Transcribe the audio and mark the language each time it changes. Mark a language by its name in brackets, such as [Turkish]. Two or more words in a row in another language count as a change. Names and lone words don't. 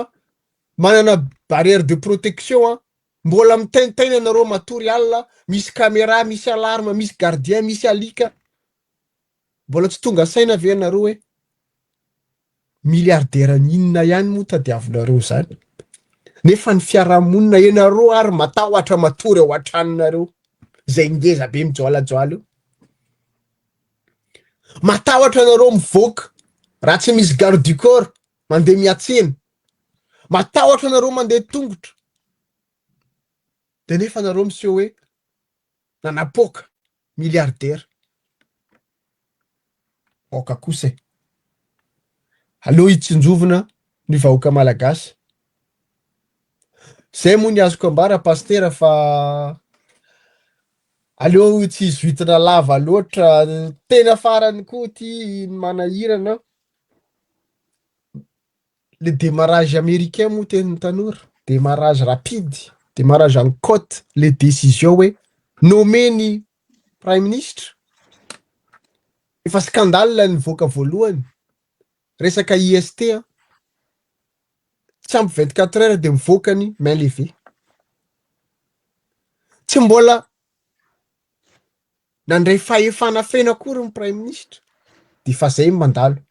[Malagasy] manana [French] barrière de protection [Malagasy] mbola mitaintaina anareo matory alina misy caméra misy alarme misy gardien misy alika mbola tsy tonga saina ve anareo hoe milliardaire ninona ihany moa tadiavinareo zany nefa ny fiarahamonina ianareo ary matahotra matory ao an-tranonareo zay ngeza be mijoalajoala io matahotra anareo mivoaka raha tsy misy [French] garde du corps [Malagasy] mandeha miatsena matahotra anareo mandeha tongotra de nefa anareo miseho hoe nanapoka milliardaire oka kosa aleo hitsinjovina ny vahoaka malagasy zay moa ny azoko ambara pastera fa aleo tsy izoitana lava loatra tena farany koa ty manahirana [French] le démarrage américain [Malagasy] moa teny tanora [French] démarrage rapide démarrage en côte les décisions [Malagasy] hoe nommer ny [French] prime ministre [Malagasy] efa scandale nivoaka voalohany resaka IST tsy ampy 24 heures de mivoaka ny [French] main levée [Malagasy] tsy mbola nandray fahefana fena akory ny [French] prime ministre [Malagasy] de fa zay mandalo